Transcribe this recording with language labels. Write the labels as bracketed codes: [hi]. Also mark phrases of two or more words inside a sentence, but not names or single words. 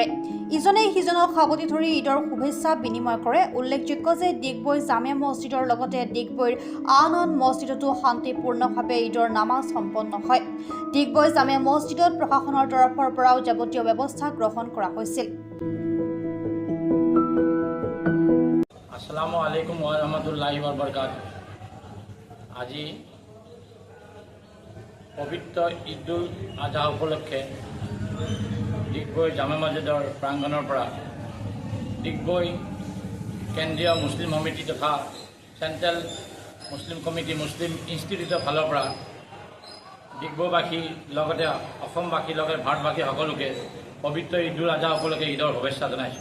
[as] ইজনে সিজনক সাৱটি ধৰি ঈদৰ শুভেচ্ছা বিনিময় কৰে। উল্লেখযোগ্য যে ডিগবৈ জামে মছজিদৰ লগতে ডিগবৈৰ আন মছজিদতো শান্তিপূৰ্ণভাৱে ঈদৰ নামাজ সম্পন্ন হয়। ডিগবৈ জামে মছজিদত প্ৰশাসনৰ তৰফৰ পৰাও যাৱতীয় ব্যৱস্থা গ্ৰহণ কৰা হৈছিল। [ar] السلام عليكم ورحمة الله وبركاته. [as] আজি পবিত্ৰ ঈদ-উল আজহা উপলক্ষে ডিগবৈ জামে মছজিদৰ প্ৰাংগণৰ পৰা ডিগবৈ কেন্দ্ৰীয় মুছলিম সমিতি তথা চেণ্ট্ৰেল মুছলিম কমিটি মুছলিম ইনষ্টিটিউটৰ ফালৰ পৰা ডিগবৈবাসী লগতে অসমবাসী লগতে ভাৰতবাসী সকলোকে পবিত্ৰ ঈদ-উল আজহা উপলক্ষে ঈদৰ শুভেচ্ছা জনাইছোঁ।